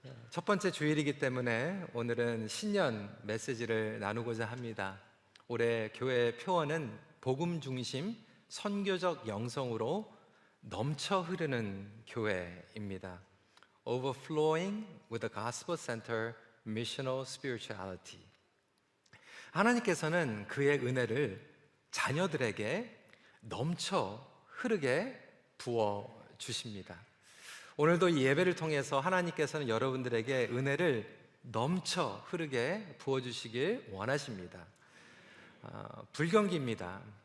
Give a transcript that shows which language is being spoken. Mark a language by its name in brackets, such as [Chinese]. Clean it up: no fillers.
[Korean] 첫 번째 주일이기 때문에 오늘은 신년 메시지를 나누고자 합니다. 올해 교회의 표어는 복음 중심 선교적 영성으로 넘쳐 흐르는 교회입니다. [English] Overflowing with a gospel-centered missional spirituality. [Korean] 하나님께서는 그의 은혜를 자녀들에게 넘쳐 흐르게 부어 주십니다. 오늘도 이 예배를 통해서 하나님께서는 여러분들에게 은혜를 넘쳐 흐르게 부어주시길 원하십니다. 불경기입니다.